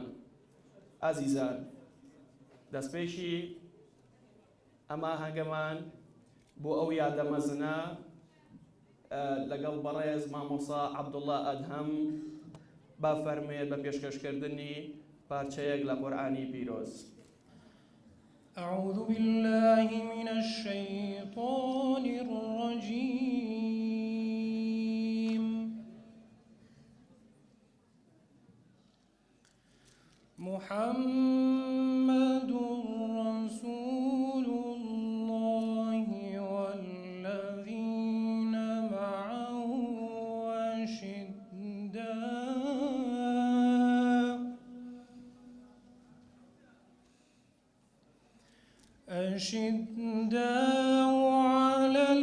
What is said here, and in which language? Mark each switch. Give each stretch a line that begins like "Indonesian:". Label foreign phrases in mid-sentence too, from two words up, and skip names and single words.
Central Kurdish: ئازیزان، دەستپێشی ئەما هەنگەمان بۆ ئەو یادە مەزنە لەگەڵ بەڕێز مامۆستا عەبدوڵڵا ئەدهەم با فەرمێت بە پێشکەشکردنی پارچەیەک لە قورئانی پیرۆز.
Arabic: أعوذ بالله من الشيطان الرجيم. محمد رسول الله والذين معه أشداء على